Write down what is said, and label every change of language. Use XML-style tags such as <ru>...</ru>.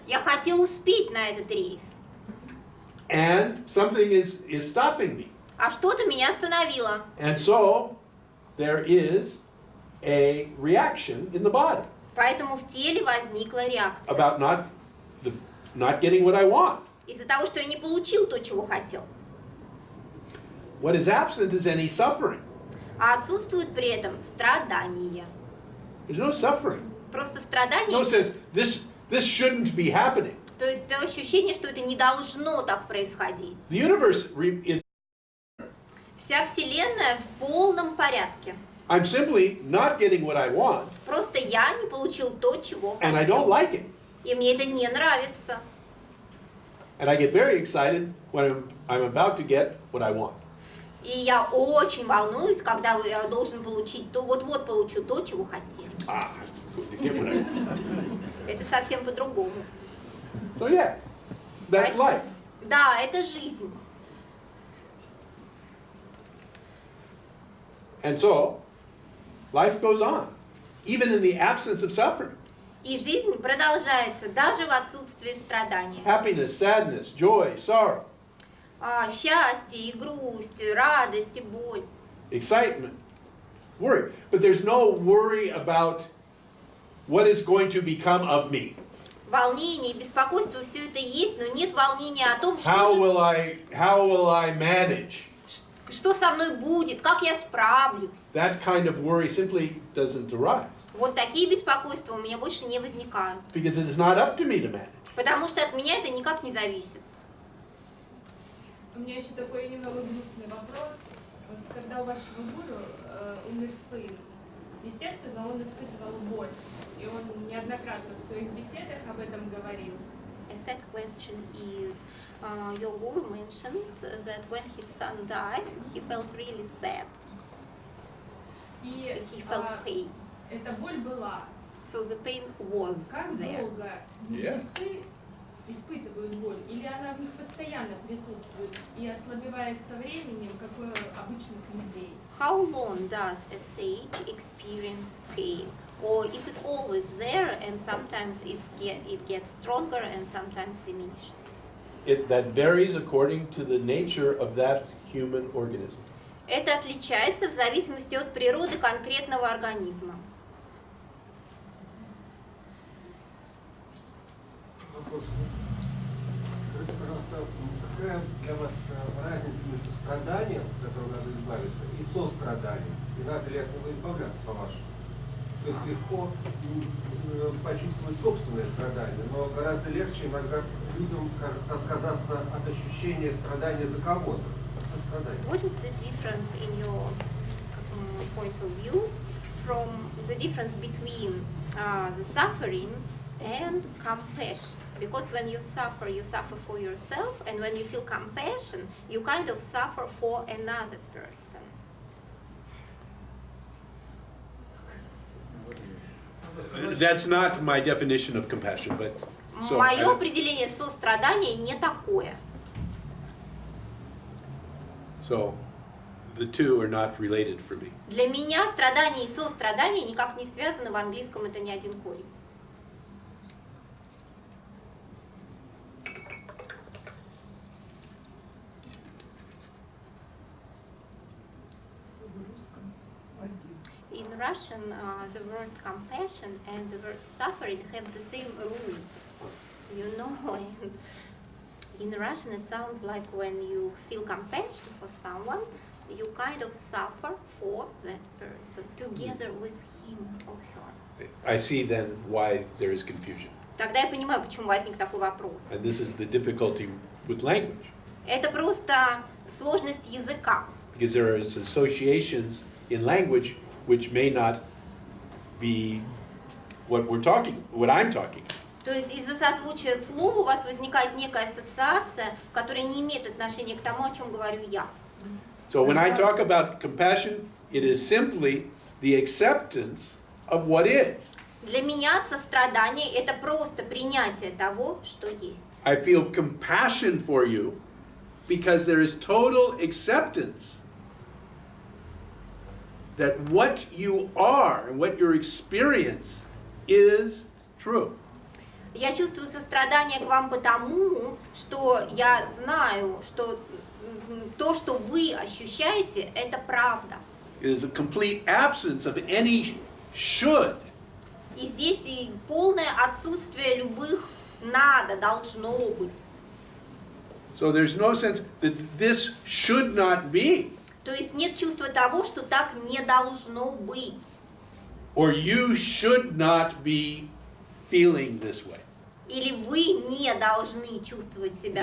<ru>Я хотел успеть на этот рейс.</ru> <en>and something is stopping me.</en> <ru>А что-то меня остановило.</ru> <en>And so there is a reaction in the body</en> <ru>Поэтому в теле возникла реакция.</ru> <en>about not getting what I want.</en> <ru>Из-за того, что я не получил то, чего хотел.</ru> <en>What is absent is any suffering.</en> <ru>А отсутствует при этом страдания.</ru> <en>There's no suffering.</en> <ru>Просто страдания.</ru> <en>No sense. This shouldn't be happening.</en> <ru>То есть то ощущение, что это не должно так происходить.</ru> <en>The universe is.</en> <ru>Вся Вселенная в полном порядке.</ru> <en>I'm simply not getting what I want,</en> <ru>Просто я не получил то, чего</ru> <en>and I don't</en> <ru>хотел.</ru> <en>like it.</en> <ru>И мне это не нравится.</ru> <en>And I get very excited when I'm about to get what I want.</en> <ru>И я очень волнуюсь, когда я должен получить то, вот-вот получу то, чего хотел.</ru> <en>You get what I want.</en> <ru>Это совсем по-другому.</ru> <en>So yeah, that's life.</en> <ru>Да, это жизнь.</ru> <en>And so, life goes on, even in the absence of suffering.</en> <ru>И жизнь продолжается даже в отсутствии страдания.</ru> <en>Happiness, sadness, joy, sorrow,</en> <ru>Счастье и грусть, радость и боль.</ru> <en>excitement, worry. But there's no worry about what is going to become of me.</en> <ru>Волнение, беспокойство, все это есть, но нет волнения о том,</ru> <en>How will I manage?</en> <ru>что со мной будет, как я справлюсь.</ru> <en>That kind of worry simply doesn't arise</en> <ru>Вот такие беспокойства у меня больше не возникают.</ru> <en>because it is not up to me to manage.</en> <ru>Потому что от меня это никак не зависит. У меня еще такой немного грустный вопрос. Вот когда у вашего гуру умер сын, естественно, он испытывал боль. И он неоднократно в своих беседах об этом говорил.</ru> <en>A sad question is, your guru mentioned that when his son died, he felt really sad.</en> <ru>И</ru> <en>He felt pain.</en> <ru>эта боль была.</ru> <en>So the pain was</en> <ru>Как</ru> <en>there.</en> <ru>долго мудрецы испытывают боль? Или она в них постоянно присутствует и ослабевает со временем, как у обычных людей?</ru> <en>How long does a sage experience pain? Or is it always there and sometimes it gets stronger and sometimes diminishes? That varies according to the nature of that human organism.</en> <ru>Это отличается в зависимости от природы конкретного организма. Вопрос. Скажите, пожалуйста, какая для вас разница между страданием, от которого надо избавиться, и состраданием? И надо ли от него избавляться, по-вашему? То есть легко почувствовать собственное страдание, но гораздо легче иногда людям, кажется, отказаться от ощущения страдания за кого-то, от сострадания.</ru> <en>What is the difference in your point of view from the difference between the suffering and compassion? Because when you suffer for yourself, and when you feel compassion, you kind of suffer for another person. That's not my definition of compassion, but so</en> <ru>Мое определение сострадания не такое.</ru> <en>So the two are not related for me.</en> <ru>Для меня страдание и сострадание никак не связаны, в английском это не один корень.</ru> <en>In Russian, the word compassion and the word suffering have the same root, you know, and in Russian it sounds like when you feel compassion for someone, you kind of suffer for that person, together with him or her. I see then why there is confusion.</en> <ru>Тогда я понимаю, почему возник такой вопрос.</ru> <en>And this is the difficulty with language.</en> <ru>Это просто сложность языка.</ru> <en>Because there is associations in language which may not be what I'm talking.</en> <ru>То есть из-за созвучия слов у вас возникает некая ассоциация, которая не имеет отношения к тому, о чем говорю я.</ru> <en>So when I talk about compassion, it is simply the acceptance of what is.</en> <ru>Для меня сострадание – это просто принятие того, что есть.</ru> <en>I feel compassion for you because there is total acceptance that what you are and what your experience is true.</en> <ru>Я чувствую сострадание к вам потому, что я знаю, что то, что вы ощущаете, это правда.</ru> <en>It is a complete absence of any should.</en> <ru>И здесь и полное отсутствие любых «надо», «должно быть».</ru> <en>So there's no sense that this should not be.</en> <ru>То есть нет чувства того, что так не должно быть.</ru> <en>Or you should not be feeling this way.</en> <ru>Или вы не должны чувствовать себя</ru>